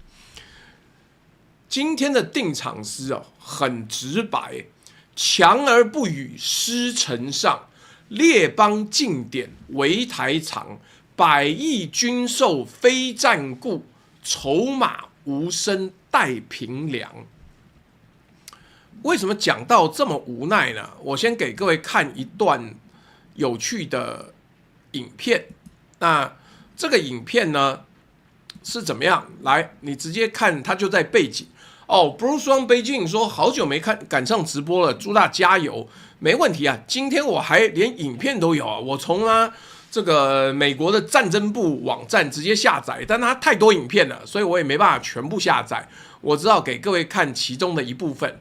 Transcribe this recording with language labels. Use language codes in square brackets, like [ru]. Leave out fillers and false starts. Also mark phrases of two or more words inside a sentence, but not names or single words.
[zh] 今天的定場詩很直白，強而不語師承上，列邦進典圍台藏，百億軍售非戰故，籌碼無聲待平涼。為什麼講到這麼無奈呢？我先給各位看一段有趣的影片。那這個影片呢是怎麼樣？來，你直接看，它就在背景。Bruce Wang Beijing 說好久沒趕上直播了，朱大加油，沒問題啊。今天我還連影片都有啊，我從這個美國的戰爭部網站直接下載，但它太多影片了，所以我也沒辦法全部下載，我只好給各位看其中的一部分。